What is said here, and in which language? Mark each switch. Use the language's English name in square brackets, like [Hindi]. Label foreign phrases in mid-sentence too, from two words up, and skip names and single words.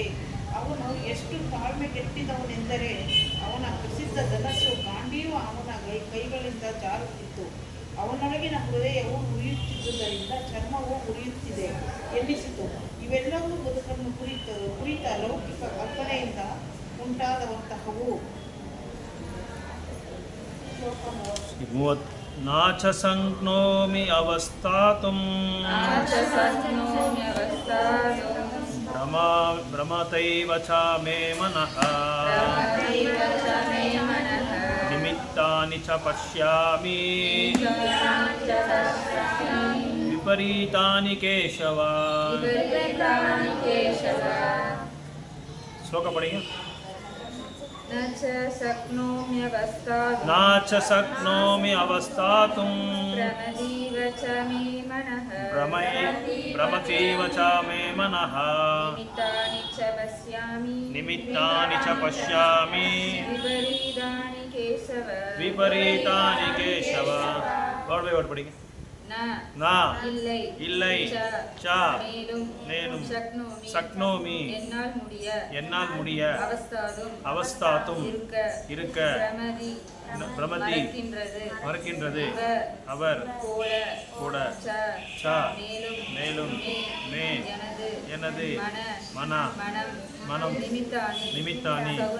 [Kannada] ಅವನು ಎಷ್ಟು ತಾಳ್ಮೆಗೆಟ್ಟಿದವನೆಂದರೆ ಅವನ ಪ್ರಸಿದ್ಧ ಧನಸ್ಸು ಗಾಂಡೀವ ಅವನ ಕೈಗಳಿಂದ ಜಾರುತ್ತಿತ್ತು. ಅವನೊಳಗಿನ ಹೃದಯವು ಉರಿಯುತ್ತಿದ್ದುದರಿಂದ ಚರ್ಮವು ಉರಿಯುತ್ತಿದೆ ಎನ್ನಿಸಿತು. ಇವೆಲ್ಲವೂ ಬದುಕನ್ನು ಕುರಿತ ಲೌಕಿಕ ಕಲ್ಪನೆಯಿಂದ ಉಂಟಾದವಂತಹವು. [Sanskrit] ನಾಚ ಸಂಜ್ಞೋಮಿ ಅವಸ್ಥಾತುಂ ಭ್ರಮತೈವ ಚ ಮೇ ಮನಃ ನಿಮಿತ್ತಾನಿ ಚ ಪಶ್ಯಾಮಿ ವಿಪರೀತಾನಿ ಕೇಶವ. [Kannada] ಶ್ಲೋಕ ಪಡಿಗೆ. [Sanskrit] न च शक्नोमि अवस्थातुं भ्रमतीव च मे मनः निमित्तानि च पश्यामि विपरीतानि केशव. [English] word by word [Hindi] पढ़िए. [Tamil] ना இல்லை ச நேனும் சக்னோமி என்னால் முடிய அவஸ்தாத்தும் இருக்க பிரமதி மறக்கின்றது அவர் கூட ச மேலும் மே எனது மனம் நிமித்தானி